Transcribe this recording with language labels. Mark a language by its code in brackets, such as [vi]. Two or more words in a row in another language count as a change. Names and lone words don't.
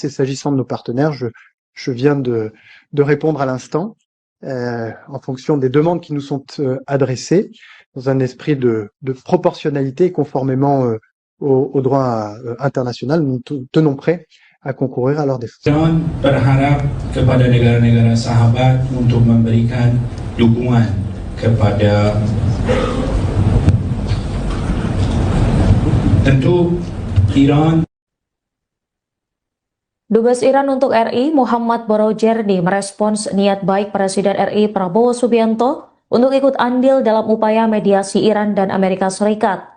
[fr] Et s'agissant de nos partenaires, je viens de répondre à l'instant, en fonction des demandes qui nous sont adressées, dans un esprit de proportionnalité et conformément au droit international, nous tenons prêts à concourir à leur défense. [id] Iran berharap kepada negara-negara sahabat untuk memberikan dukungan kepada tentu Iran. Dubes Iran untuk RI Muhammad Borojerdi merespons niat baik Presiden RI Prabowo Subianto untuk ikut andil dalam upaya mediasi Iran dan Amerika Serikat.